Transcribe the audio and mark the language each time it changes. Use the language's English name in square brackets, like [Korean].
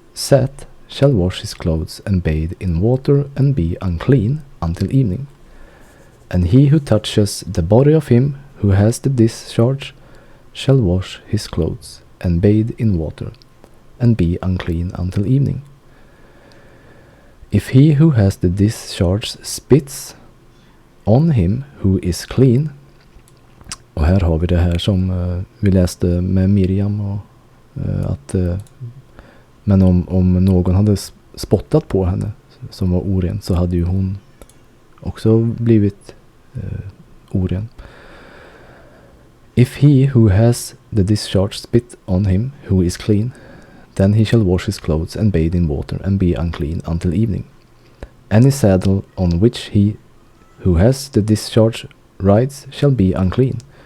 [English] Seth shall wash his clothes and bathe in water and be unclean until evening. And he who touches the body of him who has the discharge shall wash his clothes and bathe in water and be unclean until evening. If he who has the discharge spits on him who is clean, [Swedish] och här har vi det här som vi läste med Miriam, och att men om någon hade spottat på henne som var oren, så hade ju hon också blivit oren. [English] If he who has the discharge spit on him who is clean, then he shall wash his clothes and bathe in water and be unclean until evening. Any saddle on which he who has the discharge rides shall be unclean.